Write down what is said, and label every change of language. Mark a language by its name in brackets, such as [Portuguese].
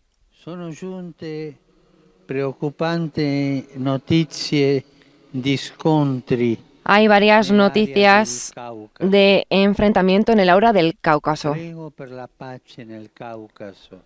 [Italian] sono giunte preoccupanti notizie di scontri [Spanish] hay varias noticias de enfrentamiento en el aura del Cáucaso. [Italian] Prego per la pace nel Cáucaso.